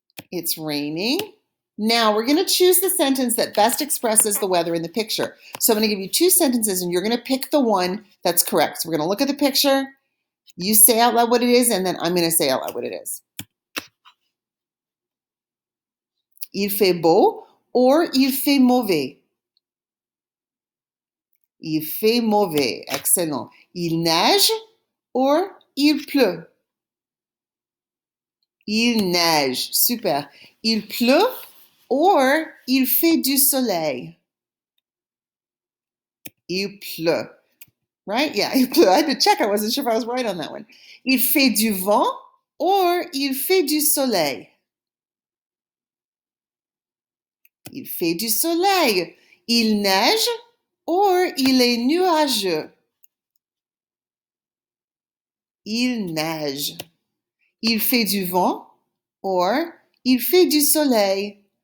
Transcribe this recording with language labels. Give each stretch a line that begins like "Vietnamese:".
English: It's raining. Now we're going to choose the sentence that best expresses the weather in the picture. So I'm going to give you two sentences and you're going to pick the one that's correct. So we're going to look at the picture. You say out loud what it is, and then I'm going to say out loud what it is.
French: Il fait beau or il fait mauvais. Il fait mauvais. Excellent. Il neige or il pleut. Il neige. Super. Il pleut or il fait du soleil. Il pleut. Right?
English: Yeah,
French: il pleut.
English: I had to check. I wasn't sure if I was right on that one.
French: Il fait du vent or il fait du soleil. Il fait du soleil. Il neige or il est nuageux. Il neige. Il fait du vent or il fait du soleil.